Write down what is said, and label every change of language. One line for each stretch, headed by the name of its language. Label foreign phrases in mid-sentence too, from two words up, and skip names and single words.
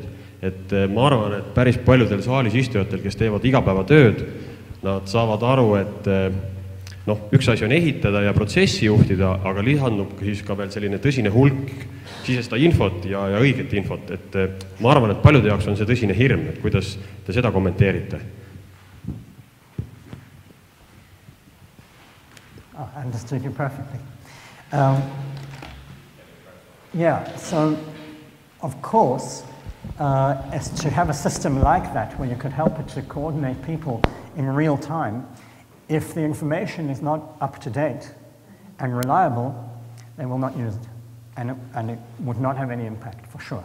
Estonian: Et ma arvan, et päris paljudel saalis istujatel, kes teevad igapäevatööd, nad saavad aru, et üks asi on ehitada ja protsessi juhtida, aga lisandub siis ka veel selline tõsine hulk sisestada infot ja õiget infot. Et ma arvan, et paljude jaoks on see tõsine hirm, et kuidas te seda kommenteerite?
English: I understood you perfectly. Yeah, so of course, as to have a system like that where you could help it to coordinate people in real time, if the information is not up to date and reliable, they will not use it, and it would not have any impact for sure.